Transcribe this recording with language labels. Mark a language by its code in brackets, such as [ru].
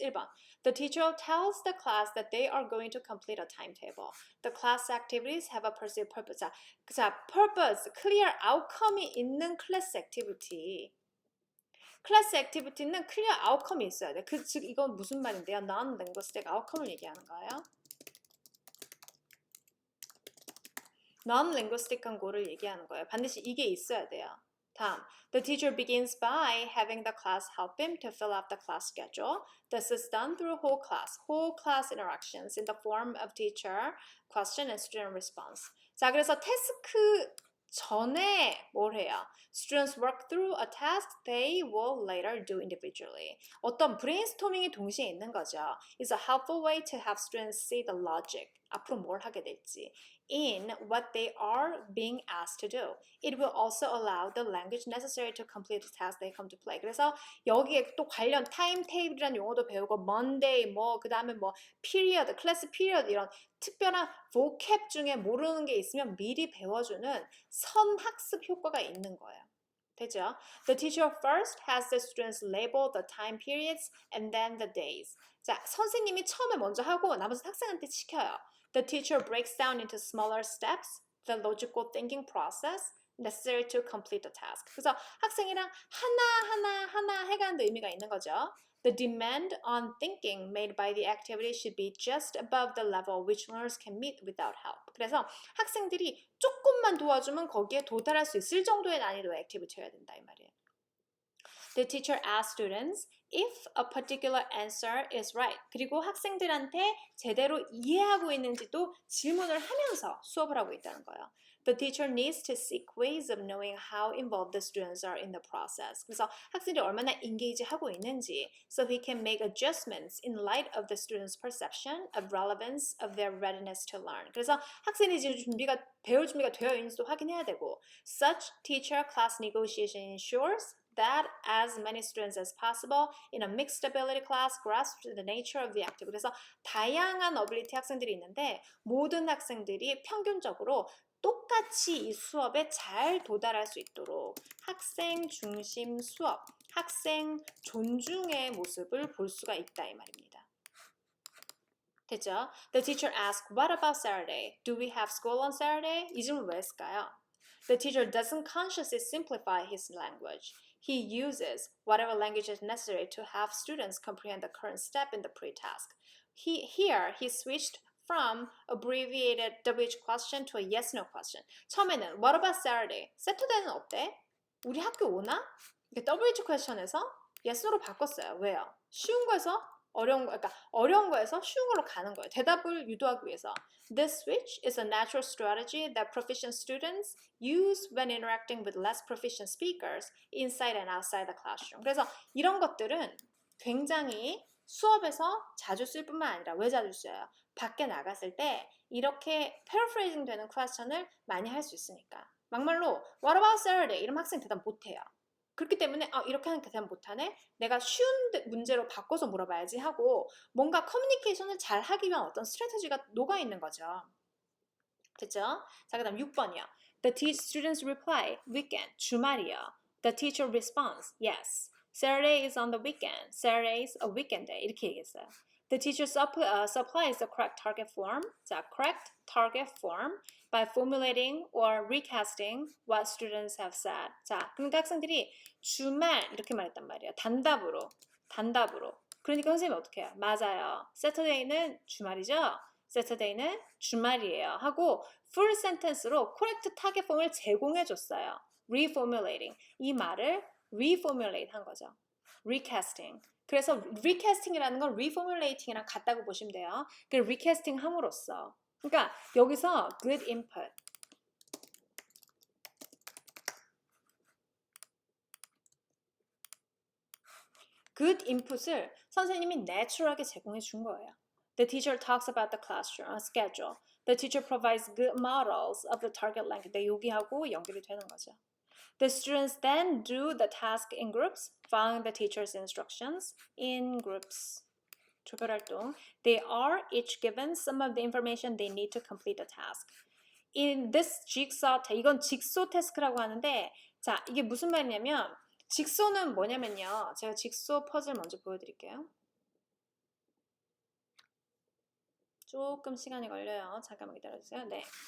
[en] 1번 The teacher tells the class that they are going to complete a timetable. The class activities have a perceived purpose. 자, purpose, clear outcome이 있는 class activity. [ko] 클래스 액티비티는 클리어 아웃컴이 있어야 돼. 즉 이건 무슨 말인데요? non-linguistic outcome을 얘기하는 거예요. non-linguistic한 고를 얘기하는 거예요. 반드시 이게 있어야 돼요. [en] 다음, the teacher begins by having the class help him to fill out the class schedule. This is done through whole class interactions in the form of teacher, question, and student response. [ko] 자, 그래서 태스크 전에 뭘 해요? [en] Students work through a task they will later do individually. [ko] 어떤 브레인스토밍이 동시에 있는 거죠. [en] It's a helpful way to have students see the logic. [ko] 앞으로 뭘 하게 될지. [en] In what they are being asked to do. It will also allow the language necessary to complete the task they come to play. [ko] 그래서 여기에 또 관련 타임테이블이라는 용어도 배우고 Monday 그 다음에 period, class period 이런 특별한 vocab 중에 모르는 게 있으면 미리 배워주는 선학습 효과가 있는 거예요. 되죠? [en] The teacher first has the students label the time periods and then the days. [ko] 자, 선생님이 처음에 먼저 하고 나머지 학생한테 시켜요. [en] The teacher breaks down into smaller steps the logical thinking process necessary to complete the task. [ko] 그래서 학생이랑 하나 해가는 데 의미가 있는 거죠. [en] The demand on thinking made by the activity should be just above the level which learners can meet without help. [ko] 그래서 학생들이 조금만 도와주면 거기에 도달할 수 있을 정도의 난이도의 액티비티여야 된다 이 말이에요. [en] The teacher asks students if a particular answer is right. [ko] 그리고 학생들한테 제대로 이해하고 있는지도 질문을 하면서 수업을 하고 있다는 거예요. [en] The teacher needs to seek ways of knowing how involved the students are in the process. [ko] 그래서 학생들이 얼마나 engage 하고 있는지 [en] so he can make adjustments in light of the students' perception of relevance of their readiness to learn. [ko] 그래서 학생이 지금 배울 준비가 되어 있는지도 확인해야 되고 [en] Such teacher-class negotiation ensures that as many students as possible in a mixed ability class grasp the nature of the activity. [ko] 그래서 다양한 어빌리티 학생들이 있는데 모든 학생들이 평균적으로 똑같이 이 수업에 잘 도달할 수 있도록 학생 중심 수업, 학생 존중의 모습을 볼 수가 있다 이 말입니다. 됐죠? [en] The teacher asks, what about Saturday? Do we have school on Saturday? [ko] 이 질문 왜 했을까요? [en] The teacher doesn't consciously simplify his language. He uses whatever language is necessary to have students comprehend the current step in the pre-task. Here, he switched from abbreviated WH question to a yes/no question. [ko] 처음에는 [en] What about Saturday? [ko] Saturday는 어때? 우리 학교 오나? WH question에서 yes/no로 바꿨어요. 왜요? 쉬운 거에서 어려운 거에서 쉬운 걸로 가는 거예요. 대답을 유도하기 위해서. [en] This switch is a natural strategy that proficient students use when interacting with less proficient speakers inside and outside the classroom. [ko] 그래서 이런 것들은 굉장히 수업에서 자주 쓸 뿐만 아니라 왜 자주 써요? 밖에 나갔을 때 이렇게 paraphrasing 되는 퀘스천을 많이 할 수 있으니까. 막말로 [en] What about Saturday? [ko] 이러면 학생 대답 못해요. 그렇기 때문에 이렇게 하는 대답 못하네? 내가 쉬운 문제로 바꿔서 물어봐야지 하고 뭔가 커뮤니케이션을 잘 하기 위한 어떤 스트래티지가 녹아있는 거죠. 됐죠? 자, 그 다음 6번이요. [en] The students reply, weekend, [ko] 주말이요. [en] The teacher responds, yes. Saturday is on the weekend. Saturday is a weekend day. [ko] 이렇게 얘기했어요. [en] The teacher supplies the correct target form. 자, correct target form by formulating or recasting what students have said. [ko] 자, 그러니까 학생들이 주말 이렇게 말했단 말이에요. 단답으로. 그러니까 선생님이 어떻게 해요? 맞아요. Saturday는 주말이죠? Saturday는 주말이에요. 하고 full sentence로 correct target form을 제공해 줬어요. reformulating. 이 말을 reformulate 한 거죠. recasting. 그래서 recasting이라는 건 reformulating이랑 같다고 보시면 돼요. 그 recasting 함으로써. 그러니까 여기서 good input. good input을 선생님이 natural하게 제공해 준 거예요. [en] The teacher talks about the classroom schedule. The teacher provides good models of the target length. [ko] 네, 여기하고 연결이 되는 거죠. [en] The students then do the task in groups, following the teacher's instructions in groups. [ko] 조별활동. [en] They are each given some of the information they need to complete the task. In this jigsaw, [ko] 이건 직소 태스크라고 하는데, 자, 이게 무슨 말이냐면, 직소는 뭐냐면요. 제가 직소 퍼즐 먼저 보여드릴게요. 조금 시간이 걸려요. 잠깐만 기다려주세요. 네.